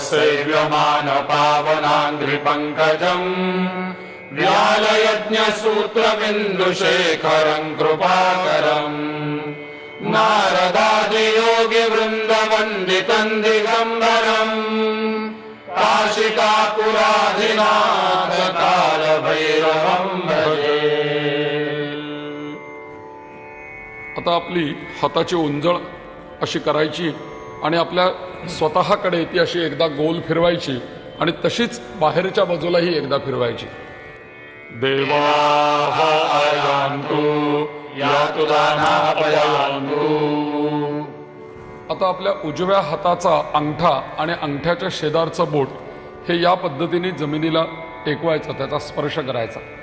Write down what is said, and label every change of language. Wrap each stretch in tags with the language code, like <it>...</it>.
<sa>सेव्यमान पावनांघ्रि पंकजम् व्यालयज्ञसूत्रबिन्दुशेखरं कृपाकरम् नारदादियोगिवृन्दवन्दितं दिगम्बरम् काशिकापुराधिनाथ कालभैरवं भजे.</sa> <mr>आता आपली हाताची उंजळ अशी करायची आणि आपल्या स्वतःकडे ती अशी एकदा गोल फिरवायची आणि तशीच बाहेरच्या बाजूलाही एकदा फिरवायची.</mr> <sa>देवाः आयान्तु यातु दानापयान्तु.</sa> <mr>आता आपल्या उजव्या हाताचा अंगठा आणि अंगठ्याच्या शेजारचं बोट हे या पद्धतीने जमिनीला टेकवायचं, त्याचा स्पर्श करायचा.</mr>